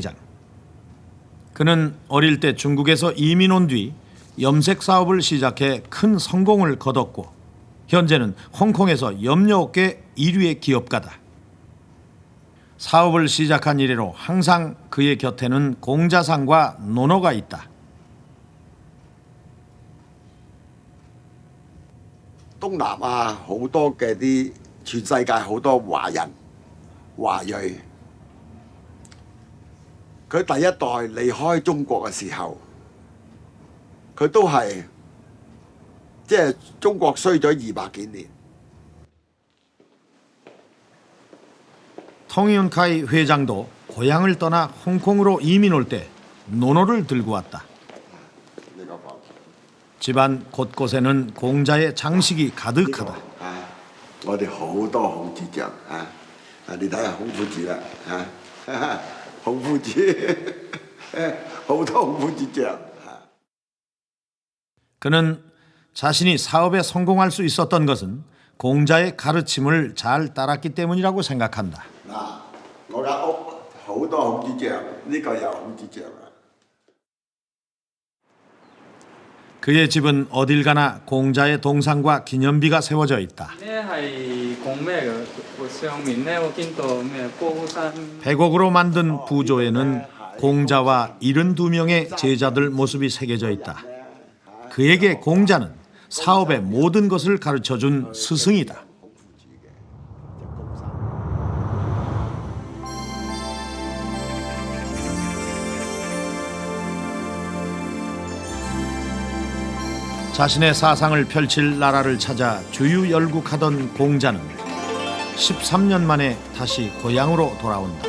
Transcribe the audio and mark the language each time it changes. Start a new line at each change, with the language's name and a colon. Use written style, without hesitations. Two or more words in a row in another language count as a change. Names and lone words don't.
Korean: 그는 어릴 때 중국에서 이민 온 뒤 염색 사업을 시작해 큰 성공을 거뒀고 현재는 홍콩에서 염료업계 1위의 기업가다. 사업을 시작한 이래로 항상 그의 곁에는 공자상과 논어가 있다.
Cantonese: 東南亞好多嘅啲全世界好多華人華裔，佢第一代離開中國嘅時候，佢都係即係中國衰咗200幾年。
Korean: 통윤카이 회장도 고향을 떠나 홍콩으로 이민 올 때 논어를 들고 왔다. 집안 곳곳에는 공자의 장식이 가득하다.
Cantonese: 啊，我哋好多孔子像啊！啊，你睇下孔夫子啦啊，孔夫子好多孔夫子像啊。
Korean: 그는 자신이 사업에 성공할 수 있었던 것은 공자의 가르침을 잘 따랐기 때문이라고 생각한다.
Cantonese: 嗱，我間屋好多孔子像，呢個又孔子像啊。
Korean: 그의 집은 어딜 가나 공자의 동상과 기념비가 세워져 있다.
Cantonese: 呢係講咩嘅？上面呢，我見到咩高山。
Korean: 백옥으로 만든 부조에는 공자와 72명의 제자들 모습이 새겨져 있다. 그에게 공자는 사업의 모든 것을 가르쳐준 스승이다. 자신의 사상을 펼칠 나라를 찾아 주유열국하던 공자는 13년 만에 다시 고향으로 돌아온다.